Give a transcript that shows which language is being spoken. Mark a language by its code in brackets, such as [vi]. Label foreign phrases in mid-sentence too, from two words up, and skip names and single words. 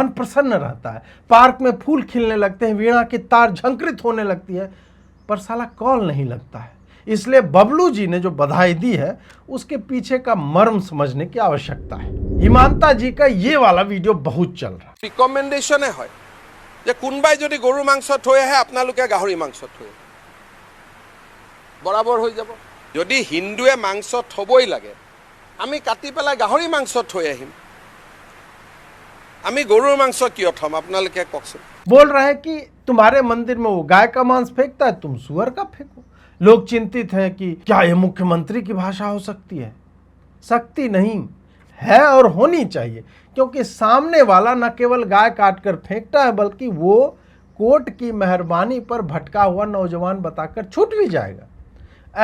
[hi] मन प्रसन्न रहता है, पार्क में फूल खिलने लगते हैं, वीणा की तार झंकृत होने लगती है, पर साला कॉल नहीं लगता है। इसलिए बबलू जी ने जो बधाई दी है उसके पीछे का मर्म समझने की आवश्यकता है। हिमांता जी का ये वाला वीडियो बहुत चल रहा है। [as] रिकमेंडेशने হয় যে কোনবাই যদি গরু মাংস থৈ আহে আপোনালোকে গাহৰি মাংস থৈ বরাবর হৈ যাব। যদি হিন্দুৱে মাংস থবই লাগে আমি কাটি পেলাই গাহৰি মাংস থৈ আহিম, আমি গৰুৰ মাংস কিয় থম আপোনালোকে কওকচোন। [hi] बोल रहे हैं कि तुम्हारे मंदिर में वो गाय का मांस फेंकता है, तुम सुअर का फेंको। लोग चिंतित हैं कि क्या ये मुख्यमंत्री की भाषा हो सकती है। शक्ति नहीं है और होनी चाहिए, क्योंकि सामने वाला न केवल गाय काट कर फेंकता है बल्कि वो कोर्ट की मेहरबानी पर भटका हुआ नौजवान बताकर छूट भी जाएगा।